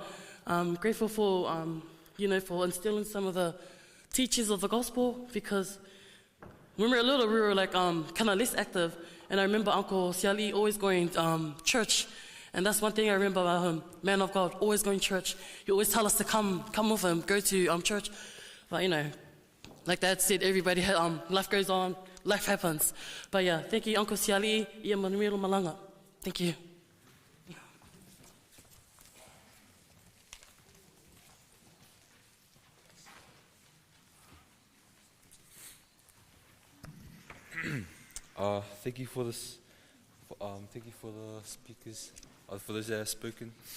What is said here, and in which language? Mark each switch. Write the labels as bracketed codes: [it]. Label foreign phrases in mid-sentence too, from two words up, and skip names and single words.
[en] I'm grateful for, for instilling some of the teachings of the gospel, because when we were little, we were like kind of less active, and I remember Uncle Sialiivaa always going church. And that's one thing I remember about him, man of God, always going to church. He always tell us to come with him, go to church. But like Dad said, everybody, life goes on, life happens. But yeah, thank you, Uncle Sialiivaa, [sm] ia manuelo malanga. [en] Thank you. Thank you for this. Thank you for the speakers, for those that have spoken.